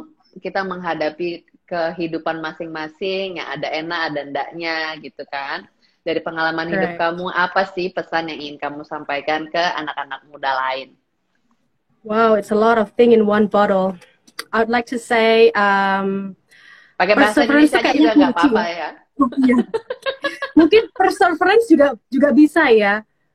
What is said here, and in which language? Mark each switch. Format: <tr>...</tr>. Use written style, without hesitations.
<id>Kita menghadapi kehidupan masing-masing yang ada enak ada endaknya gitu kan. Dari pengalaman hidup kamu, apa sih pesan yang ingin kamu sampaikan ke anak-anak muda lain?</id> <en>Wow, it's a lot of thing in one bottle. I would like to say,</en> <id>pakai bahasa Indonesia juga nggak apa-apa ya. Iya. Mungkin perseverance juga bisa ya.</id>